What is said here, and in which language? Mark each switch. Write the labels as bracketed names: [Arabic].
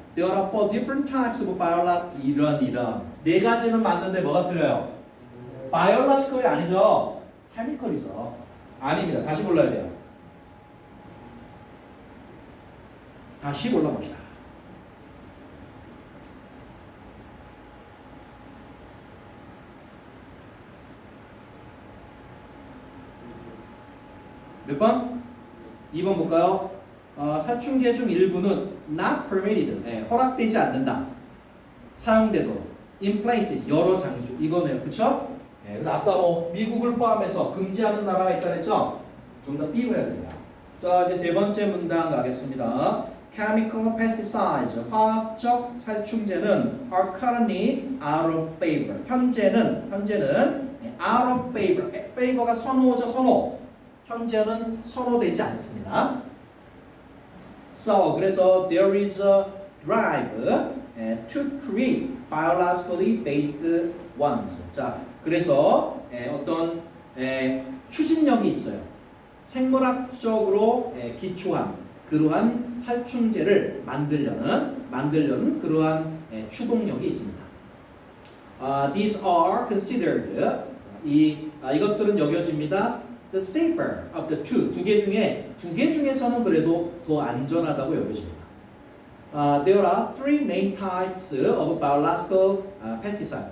[English] There are 4 different types of 이런. [Korean] 네 가지는 맞는데 뭐가 틀려요? 바이올로지컬이 아니죠. 케미컬이죠. 아닙니다. 다시 골라야 돼요. 다시 골라봅시다. 몇 번? 2번 볼까요? 살충제 중 일부는 [English] not permitted, [Korean] 허락되지 않는다. 사용되도록. [English] in places, [Korean] 여러 장소. 이거네요. 그쵸? 그래서 아까 뭐 미국을 포함해서 금지하는 나라가 있다 그랬죠? 좀 더 띄워야 됩니다. 자, 이제 세 번째 문단 가겠습니다. [English] Chemical pesticides, [Korean] 화학적 살충제는 [English] are currently out of favor. [Korean] 현재는 [English] out of favor. [Korean] favor가 선호죠, 선호. 현재는 선호되지 않습니다. [English] So 그래서 there is a drive to create biologically based ones. [Korean] 자, 그래서 어떤 추진력이 있어요. 생물학적으로 기초한 그러한 살충제를 만들려는 그러한 추동력이 있습니다. [English] These are considered [Korean] 이것들은 여겨집니다. [English] The safer of the two. [Korean] 두 개 중에서는 그래도 더 안전하다고 여겨집니다. [English] There are three main types of biological pesticide.